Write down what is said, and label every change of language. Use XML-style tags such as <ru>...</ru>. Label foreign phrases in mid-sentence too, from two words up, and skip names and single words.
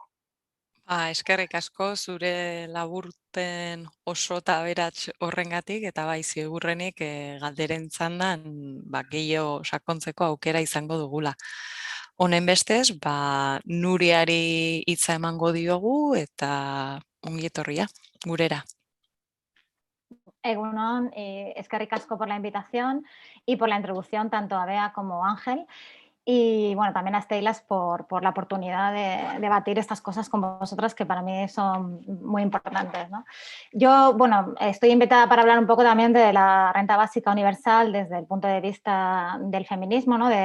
<eu>Eskerrik asko zure laburpen oso eta aberats horrengatik, eta ziurrenik galderen txandan gehiago sakontzeko aukera izango dugula. Honen bestez, Nuriari hitza emango diogu eta ongi etorria, gurera. Egunon, eskerrik asko</eu> <es>por la invitación y por la introducción tanto a Bea como a Ángel. Y bueno, también a Steylas por la oportunidad de debatir estas cosas con vosotras que para mí son muy importantes, ¿no? Yo, bueno, estoy invitada para hablar un poco también de la renta básica universal desde el punto de vista del feminismo, ¿no?</es>